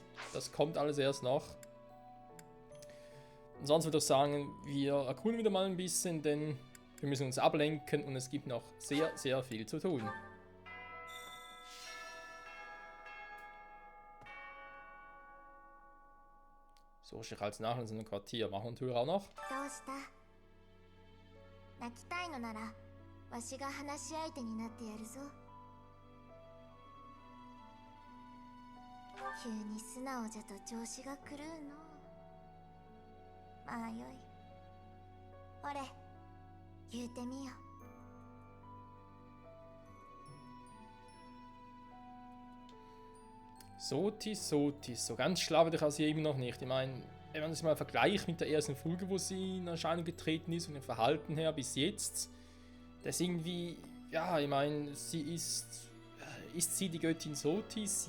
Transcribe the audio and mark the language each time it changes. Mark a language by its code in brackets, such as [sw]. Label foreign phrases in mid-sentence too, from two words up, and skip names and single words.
[de] Das kommt alles erst noch. Und sonst würde ich sagen, wir erkunden wieder mal ein bisschen, denn wir müssen uns ablenken und es gibt noch sehr, sehr viel zu tun. So, ich als nach in so einem Quartier. Machen wir die Tür auch noch. [ja] どうした？泣きたいのならわしが話し相手になってやるぞ。急に素直じゃと調子が狂うの。まあよい。ほれ、言うてみよ。 [de] Sotis, so ganz schlau bin ich also immer noch nicht. Ich meine, wenn man das mal vergleicht mit der ersten Folge, wo sie in Erscheinung getreten ist und dem Verhalten her bis jetzt, das ist irgendwie, ja, ich meine, ist sie die Göttin Sotis?